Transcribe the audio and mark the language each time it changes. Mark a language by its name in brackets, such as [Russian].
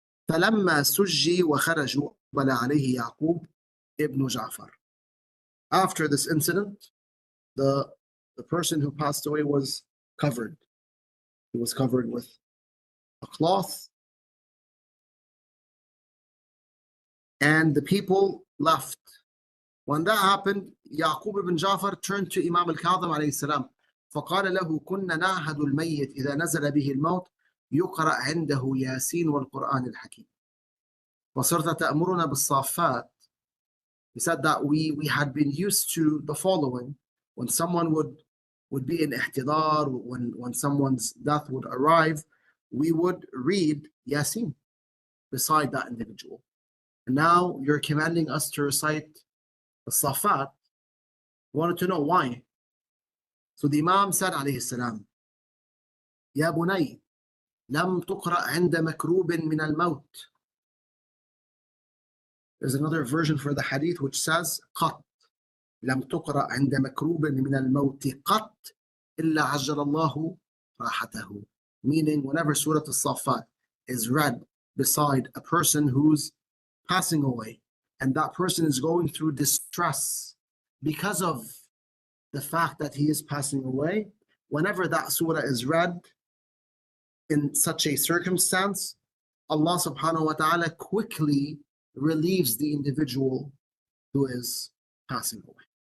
[Arabic] فلما سجي وخرجوا أقبل عليه يعقوب ابن جعفر. [English] After this incident, the person who passed away was covered. He was covered with a cloth, and the people left. When that happened, Yaqub ibn Jafar turned to Imam al-Kadhim alayhi salam. [Arabic] فقال له كنا نعهد الميت إذا نزل به الموت يقرأ عنده ياسين والقرآن الحكيم. وصرت تأمرنا بالصافات. [English] He said that we had been used to the following. When someone would be in ihtidar, when someone's death would arrive, we would read Yasin beside that individual. And now you're commanding us to recite the Safat. Wanted to know why. So the Imam said alayhi salam, [Arabic] يا بني لم تقرأ عند مكروب من الموت. [English] There's another version for the hadith which says [Arabic] قط لم تقرأ عند مكروب من الموت قط إلا عجل الله راحته. [English] Meaning, whenever Surah Al-Saffat is read beside a person who's passing away, and that person is going through distress because of the fact that he is passing away, whenever that surah is read in such a circumstance, Allah subhanahu wa ta'ala quickly relieves the individual who is passing away.